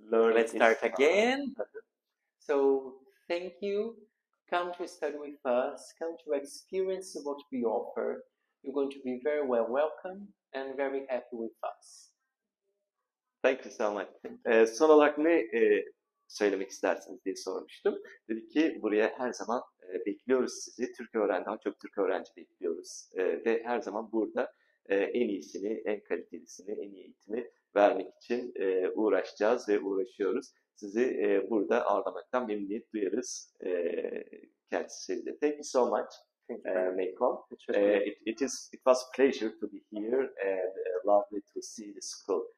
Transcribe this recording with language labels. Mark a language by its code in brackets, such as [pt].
[en] Let's start again. So thank you come to study with us, come to experience what we offer. You're going to be very well welcome and very happy with us. Thank you so much. [tr] Son olarak ne söylemek istersiniz diye sormuştum. Dedi ki buraya her zaman bekliyoruz sizi. Türk öğrenci, daha çok Türk öğrenci bekliyoruz. Ve her zaman burada en iyisini, en kalitelisini, en iyi eğitimi vermek için uğraşacağız ve uğraşıyoruz. Sizi burada ağırlamaktan memnuniyet duyarız kendisiyle. [en] Thank you so much, Maycon. It was a pleasure to be here and lovely to see the school.